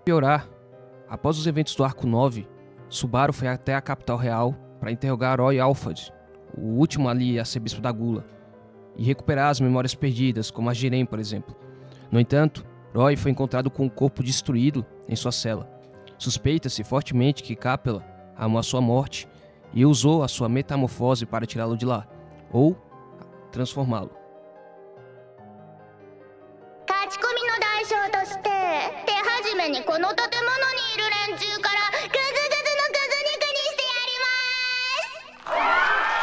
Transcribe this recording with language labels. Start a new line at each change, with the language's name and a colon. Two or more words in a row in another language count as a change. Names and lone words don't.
Portuguese: Piorar, após os eventos do Arco 9, Subaru foi até a capital real para interrogar Roy Alphard, o último ali arcebispo da Gula, e recuperar as memórias perdidas, como a Jiren, por exemplo. No entanto, Roy foi encontrado com o corpo destruído em sua cela. Suspeita-se fortemente que Capela amou a sua morte e usou a sua metamorfose para tirá-lo de lá, ou transformá-lo.
Japanese: 勝ち込みの代償として手始めにこの建物にいる連中からグズグズのグズ肉にしてやります。